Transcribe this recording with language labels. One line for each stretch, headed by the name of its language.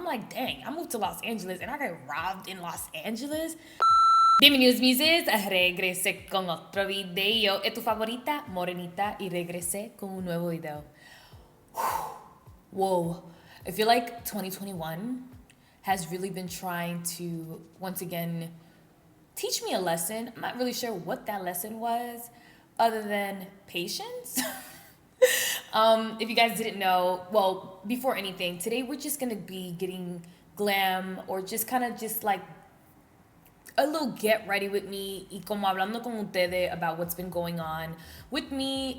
English: like, dang, I moved to Los Angeles and I got robbed in Los Angeles.
Spanish: Bienvenidos muses, regresé con otro video. Es tu favorita, Morenita, y regresé con un nuevo video.
English: Whoa, I feel like 2021 has really been trying to, once again, teach me a lesson. I'm not really sure what that lesson was, other than patience. If you guys didn't know, well, before anything, today we're just gonna be getting glam, or just kind of just like a little get ready with me
Spanish: y como hablando con ustedes
English: about what's been going on with me.